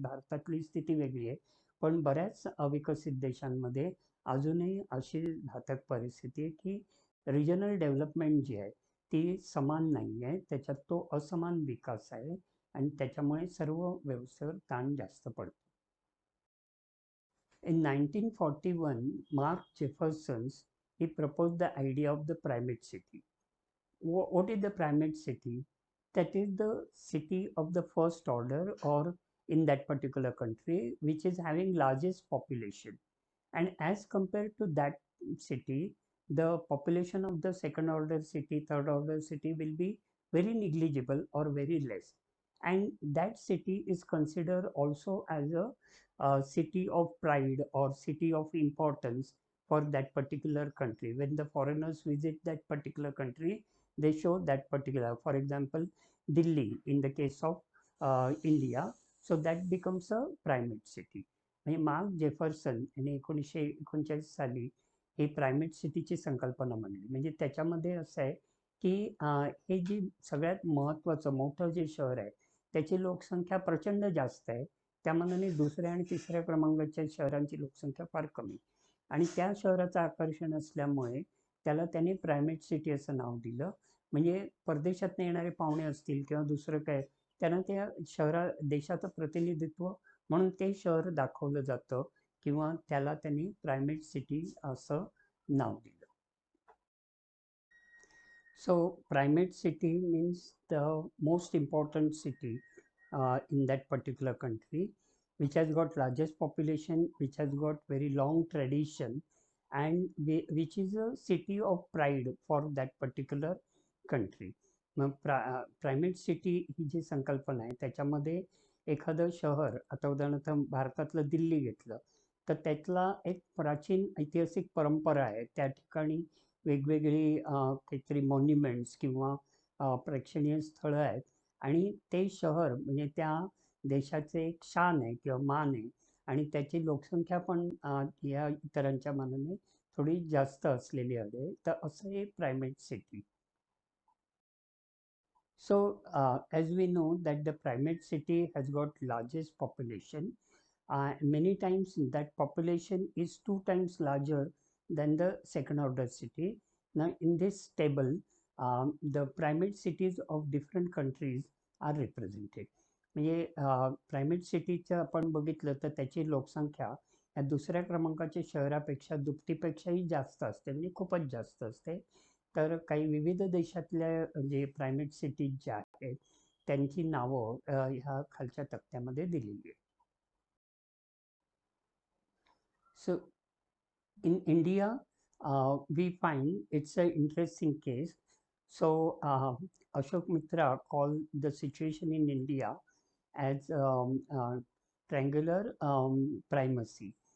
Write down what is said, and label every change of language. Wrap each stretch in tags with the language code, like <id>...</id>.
<mr>भारतातली स्थिती वेगळी आहे, पण बऱ्याच अविकसित देशांमध्ये अजूनही अशी घातक परिस्थिती आहे की रिजनल डेव्हलपमेंट जी आहे ती समान नाही आहे, त्याच्यात तो असमान विकास आहे आणि त्याच्यामुळे सर्व व्यवस्थेवर ताण जास्त पडतो.</mr> <en>In 1941, Mark Jefferson he proposed the idea of the primate city. What is the primate city? That is the city of the first order or in that particular country which is having largest population, and as compared to that city the population of the second order city, third order city will be very negligible or very less, and that city is considered also as a city of pride or city of importance for that particular country. When the foreigners visit that particular country, they show that particular, for example, Delhi in the case of India, so that becomes a primate city.</en> <mr>म्हणजे mark Jefferson यांनी 1939 साली ही primate सिटीची संकल्पना मांडली. म्हणजे त्याच्यामध्ये असं आहे की हे जी सगळ्यात महत्त्वाचं मोठं जे शहर आहे त्याची लोकसंख्या प्रचंड जास्त आहे, त्या मानाने दुसऱ्या आणि तिसऱ्या क्रमांकाच्या शहरांची लोकसंख्या फार कमी, आणि त्या शहराचं आकर्षण असल्यामुळे त्याला त्यांनी प्रायमेट सिटी असं नाव दिलं. म्हणजे परदेशात येणारे पाहुणे असतील किंवा दुसरं काय, त्यांना त्या देशाचं प्रतिनिधित्व म्हणून ते शहर दाखवलं जातं किंवा त्याला त्यांनी प्रायमेट सिटी असं नाव दिलं.</mr> <en>So primate city means the most important city in that particular country, which has got largest population, which has got very long tradition, and which is a city of pride for that particular country.</en> <mr>मग primate city ही जी संकल्पना आहे त्याच्यामध्ये एखादं शहर, आता उदाहरणार्थ भारतातलं दिल्ली घेतलं तर त्यातला एक प्राचीन ऐतिहासिक परंपरा आहे, त्या ठिकाणी वेगवेगळी काहीतरी मॉन्युमेंट्स किंवा प्रेक्षणीय स्थळं आहेत, आणि ते शहर म्हणजे त्या देशाचे एक शान आहे किंवा मान आहे, आणि त्याची लोकसंख्या पण या इतरांच्या मानाने थोडी जास्त असलेली आहे, तर असं हे primate city.</mr> <en>So as we know that the primate city has got largest population, many times that population is 2 times larger than the second order city. Now in this table the primate cities of different countries are represented.</en> <mr>म्हणजे primate सिटीचं आपण बघितलं तर त्याची लोकसंख्या या दुसऱ्या क्रमांकाच्या शहरापेक्षा दुपटीपेक्षाही जास्त असते, म्हणजे खूपच जास्त असते. तर काही विविध देशातल्या जे प्रायमेट सिटीज ज्या आहेत त्यांची नावं ह्या खालच्या तक्त्यामध्ये दिलेली आहेत.</mr> <en>So in India we find it's an interesting case. So Ashok Mitra called the situation in India as triangular primacy.</en>